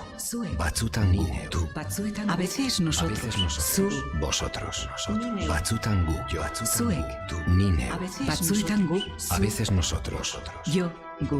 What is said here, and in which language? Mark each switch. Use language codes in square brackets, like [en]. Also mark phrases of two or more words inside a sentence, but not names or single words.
[eu] Zuek. Batzutan gu. Tú. Batzuetan. [es] A veces nosotros. A veces nosotros. [eu] Zu. [es] Vosotros. [eu] Nineu. Batzutan gu. Yo. Zuek. [es] Tú. Nineu. A veces [eu] Batzuetan gu. [es] A veces nosotros. Yo. Gu.